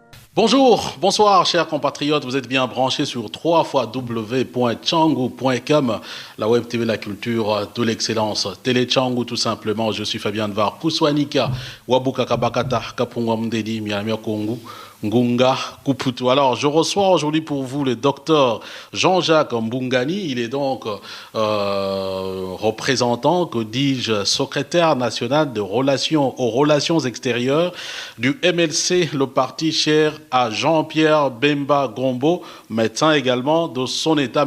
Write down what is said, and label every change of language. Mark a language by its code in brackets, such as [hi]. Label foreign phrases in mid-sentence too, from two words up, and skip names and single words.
[fr] Bonjour, bonsoir chers compatriotes, vous êtes bien branchés sur www.tchangou.com, la web TV, la culture de l'excellence, Télé Tchangou tout simplement. Je suis Fabien Var, Kouswanika, Wabuka Kabakata, Kapungwa Mdedi, Miamia Kongu, Ngunga Kuputu. Alors, je reçois aujourd'hui pour vous le docteur Jean-Jacques Mbungani. Il est donc représentant, que dis-je, secrétaire national aux relations extérieures du MLC, le parti cher à Jean-Pierre Bemba Gombo, médecin également de son état.